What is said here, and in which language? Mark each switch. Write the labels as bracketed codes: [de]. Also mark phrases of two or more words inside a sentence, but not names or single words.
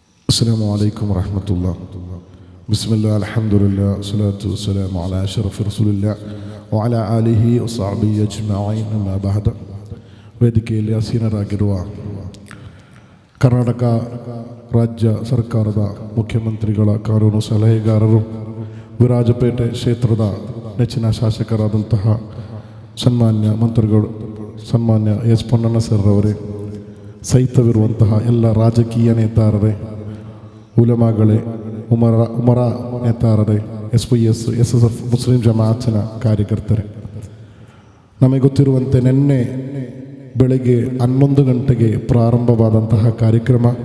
[ar] السلام عليكم ورحمة الله. بسم الله الحمد لله والصلاة والسلام على أشرف رسول الله وعلى آله وصحبه أجمعين أما بعد. [kn] ವೇದಿಕೆಯಲ್ಲಿ ಆಸೀನರಾಗಿರುವ ಕರ್ನಾಟಕ ರಾಜ್ಯ ಸರ್ಕಾರದ ಮುಖ್ಯಮಂತ್ರಿಗಳ ಕಾನೂನು ಸಲಹೆಗಾರರು, ವಿರಾಜಪೇಟೆ ಕ್ಷೇತ್ರದ ನೆಚ್ಚಿನ ಶಾಸಕರಾದಂತಹ ಸನ್ಮಾನ್ಯ ಮಂತ್ರಿಗಳು, ಸನ್ಮಾನ್ಯ ಎಸ್ ಪೊನ್ನಣ್ಣ ಸರ್ ಅವರೇ, ಸಹಿತವಿರುವಂತಹ ಎಲ್ಲ ರಾಜಕೀಯ ನೇತಾರರೇ, ಉಲಮಾಗಳೇ, ಉಮರ ನೇತಾರರೇ, SYS ಮುಸ್ಲಿಂ ಜಮಾಅತಿನ ಕಾರ್ಯಕರ್ತರೇ, ನಮಗೆ ಗೊತ್ತಿರುವಂತೆ ನಿನ್ನೆ ಬೆಳಗ್ಗೆ 11 ಗಂಟೆಗೆ ಪ್ರಾರಂಭವಾದಂತಹ ಕಾರ್ಯಕ್ರಮ